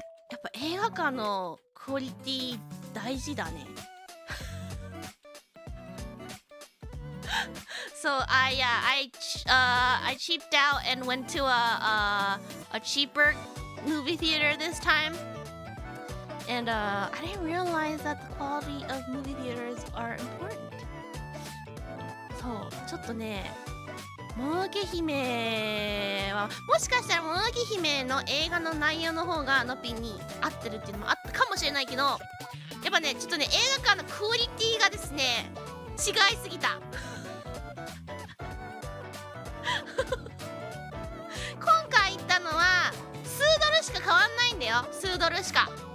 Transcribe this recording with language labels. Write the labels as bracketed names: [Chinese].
[Japanese] やっぱ映画館のクオリティ大事だね。 [English] So I cheaped out and went to a cheaper movie theater this time. And I didn't realize that the quality of movie theaters are important. [Japanese] そう、ちょっとね、もののけ姫はもしかしたらもののけ姫の映画の内容の方がのぴに合ってるっていうのもあったかもしれないけど、やっぱねちょっとね映画館のクオリティがですね違いすぎた今回行ったのは数ドルしか変わんないんだよ、数ドルしか。